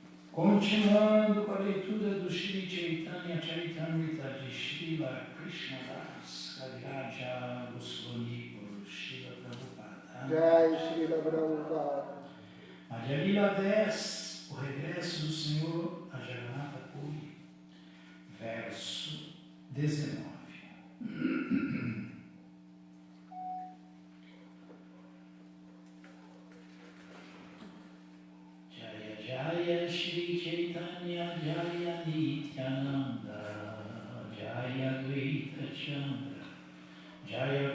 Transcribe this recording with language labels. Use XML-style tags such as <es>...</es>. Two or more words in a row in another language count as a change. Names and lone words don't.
<pt>Continuando com a leitura do Shri Chaitanya Charitamrita de Srila Krishnadas Kaviraja Goswami por Srila Prabhupada. Jai Srila Prabhupada. Madhya Lila 10, o regresso do Senhor a Jagannatha Puri, verso 19.</pt> <sa>जय श्री चैतन्य जय नित्यानन्द जय द्वैत चन्द्र जय</sa>